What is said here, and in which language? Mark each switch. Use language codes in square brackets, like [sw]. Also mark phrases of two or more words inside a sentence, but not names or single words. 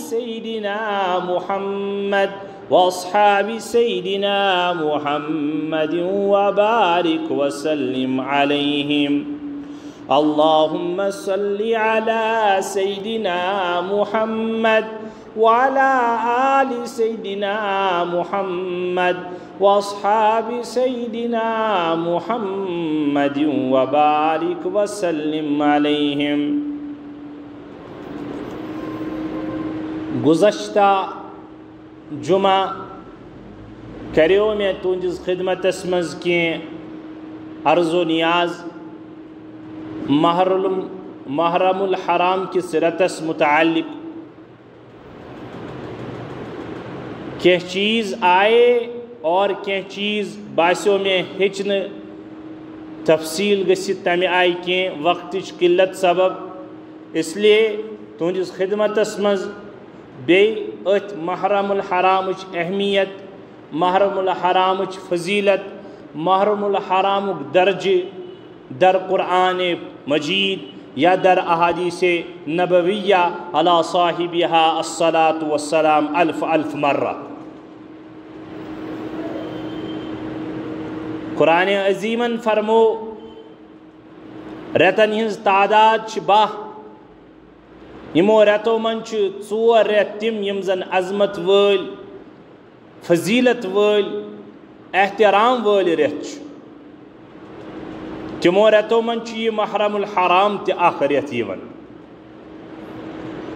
[ar] سيدنا محمد وأصحاب سيدنا محمد وبارك وسلم عليهم اللهم صل على سيدنا محمد وعلى آل سيدنا محمد وأصحاب سيدنا محمد وبارك وسلم عليهم [ks] گزشتہ جمعہ کریو میں تہنٛدِس خدمتس منٛز کینٛہہ عرض و نیاز محرم الحرام کِس رٮ۪تس متعلق کینٛہہ چیز آئے اور کینٛہہ چیز باسیو میں ہیٚچھنہٕ تفصیل گٔژھِتھ تمہِ آیہِ کینٛہہ وقتٕچ قلت سبب اس لیے تہنٛدِس خدمتس منٛز بیٚیہِ أتھۍ محرم الحرامٕچ اہمیت محرم الحرامٕچ فضیلت محرم الحرامُک درجہِ در قرآن مجید یا در احادیث نبویہ [ar] علی صاحبہا الصلاۃ والسلام [ks] الف مرہ قرآن عظیمن فرمو رٮ۪تن ہٕنٛز تعداد چھِ 12 یِمو رٮ۪تو منٛز چھِ 4 رٮ۪تھ تِم یِم زن عظمت وٲلۍ فضیلت وٲلۍ احترام وٲلۍ رٮ۪تھ چھِ تِمو رٮ۪تو منٛز چھُ یہِ محرم الحرام تہِ اکھ رٮ۪تھ یِوان